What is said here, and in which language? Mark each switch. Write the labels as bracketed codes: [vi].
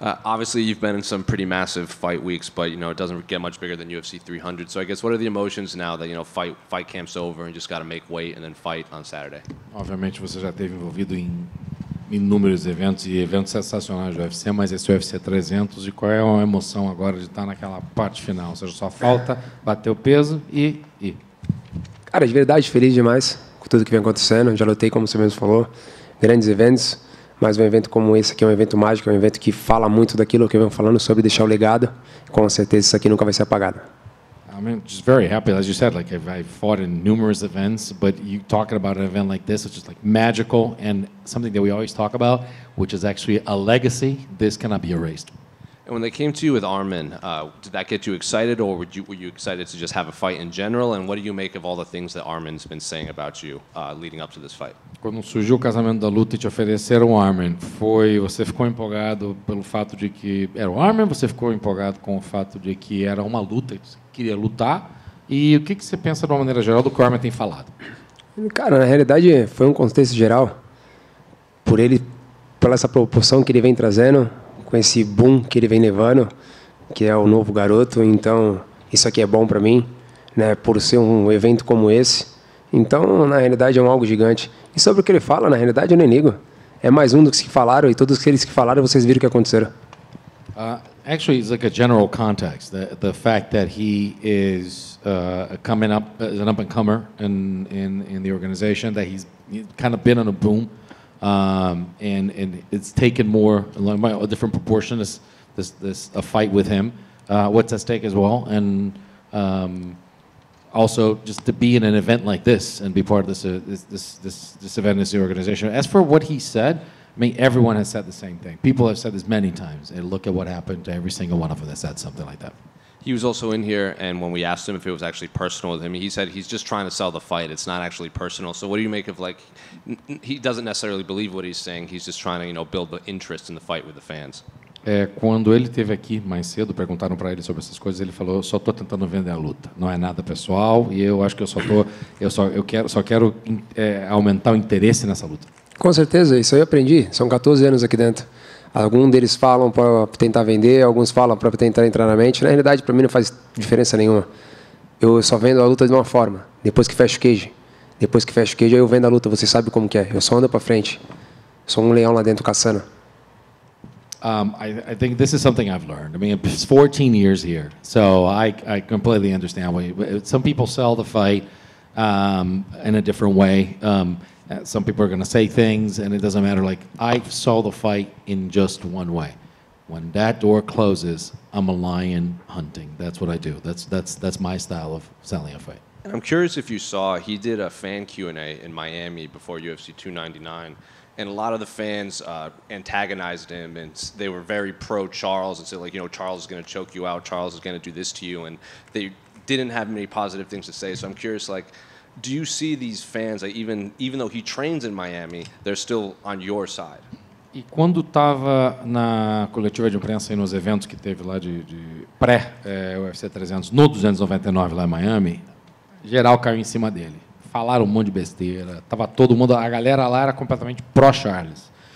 [en] Obviously, you've been in some pretty massive fight weeks, but it doesn't get much bigger than UFC 300. So I guess what are the emotions now that fight camp's over and just got to make weight and then fight on Saturday? [pt] Obviamente você já esteve envolvido em inúmeros eventos e eventos sensacionais do UFC, mas esse UFC 300, e qual é a emoção agora de estar naquela parte final? Ou seja, só falta bater o peso e ir. Cara, de verdade, feliz demais com tudo que vem acontecendo. Já lutei, como você mesmo falou, grandes eventos, mas um evento como esse aqui é um evento mágico, é um evento que fala muito daquilo que eu venho falando sobre deixar o legado. Com certeza isso aqui nunca vai ser apagado. [en] I'm just very happy, as you said, like I've fought in numerous events, but you talking about an event like this, which is like magical and something that we always talk about, which is actually a legacy. This cannot be erased. And when they came to you with Arman, did that get you excited, or were you excited to just have a fight in general? And what do you make of all the things that Arman's been saying about you leading up to this fight? [pt] Quando surgiu o casamento da luta e te ofereceram o Arman, você ficou empolgado pelo fato de que era o Arman? Você ficou empolgado com o fato de que era uma luta, que você queria lutar? E o que você pensa de uma maneira geral do que o Arman tem falado? Cara, na realidade foi um contexto geral, por essa proporção que ele vem trazendo, com esse boom que ele vem levando, que é o novo garoto. Então isso aqui é bom para mim, né, por ser um evento como esse. Então na realidade é algo gigante. E sobre o que ele fala, na realidade eu nem ligo. É mais um dos que falaram, e todos aqueles que falaram vocês viram o que aconteceram. [en] Actually, it's like a general context. The fact that he is coming up as an up-and-comer in the organization, that he's kind of been on a boom, and it's taken more, a different proportion, a fight with him, what's at stake as well, and also just to be in an event like this and be part of this event, this organization. As for what he said, I mean, everyone has said the same thing. People have said this many times, and look at what happened to every single one of them that said something like that. He was also in here, and when we asked him if it was actually personal with him, he said he's just trying to sell the fight. It's not actually personal. So what do you make of, like, he doesn't necessarily believe what he's saying. He's just trying to, build the interest in the fight with the fans. [pt] Quando ele esteve aqui mais cedo, perguntaram para ele sobre essas coisas, ele falou: eu só estou tentando vender a luta. Não é nada pessoal e eu acho que eu quero aumentar o interesse nessa luta. Com certeza, isso aí eu aprendi. São 14 anos aqui dentro. Alguns deles falam para tentar vender, alguns falam para tentar entrar na mente. Na realidade, para mim não faz diferença nenhuma. Eu só vendo a luta de uma forma. Depois que fecha o cage. Depois que fecha o cage, eu vendo a luta. Você sabe como que é. Eu só ando para frente. Sou um leão lá dentro caçando. [en] I think this is something I've learned. I mean, it's 14 years here, so I completely understand why. Some people sell the fight in a different way. Some people are going to say things, and it doesn't matter. Like, I saw the fight in just one way. When that door closes, I'm a lion hunting. That's what I do. That's my style of selling a fight. I'm curious if you saw, he did a fan Q&A in Miami before UFC 299, and a lot of the fans antagonized him, and they were very pro-Charles and said, like, Charles is going to choke you out, Charles is going to do this to you, and they didn't have many positive things to say. So I'm curious, like, do you see these fans, like, even though he trains in Miami, they're still on your side? [pt] E quando estava na coletiva de imprensa e nos eventos que teve lá de pré-UFC 300, no 299 lá em Miami, geral caiu em cima dele. Falaram um monte de besteira. Tava todo mundo, a galera lá era completamente pró-Charles.